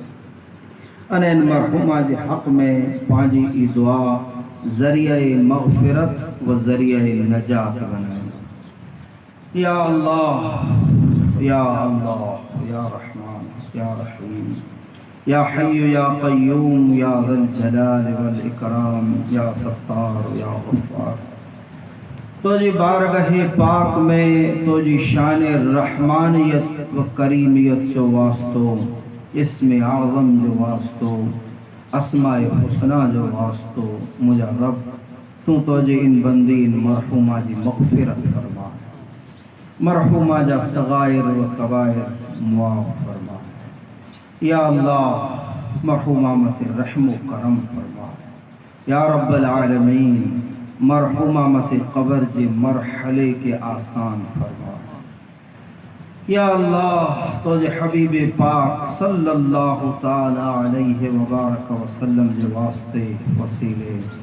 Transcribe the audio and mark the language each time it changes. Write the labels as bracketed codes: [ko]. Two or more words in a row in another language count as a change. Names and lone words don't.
[sd] ان مرحومہ جے حق میں پانجی ای دعا ذریعہ مغفرت و ذریعہ نجات بنائے [ar] یا اللہ یا اللہ یا رحمان یا رحیم یا حی یا قیوم یا ذی الجلال والاکرام یا ستار یا غفار [sd] تو جی بارگاہ پاک میں تو جی شان رحمانیت و کریمیت جو واسطو اسم اعظم جو واسطو اسماء حسنہ جو واسطو مجھا رب تو جی ان بندین مرحومہ جی مغفرت فرما مرحومہ جا صغائر و کبائر معاف فرما یا اللہ مرحومہ مت رحم و کرم فرما [ar] یا رب العالمین [sd] مرحومہ مت قبر جی مرحلے کے آسان فرما یا اللہ تو جی حبیب پاک [ar] صلی اللہ تعالی علیہ وبارک وسلم [sd] جی واسطے وسیلے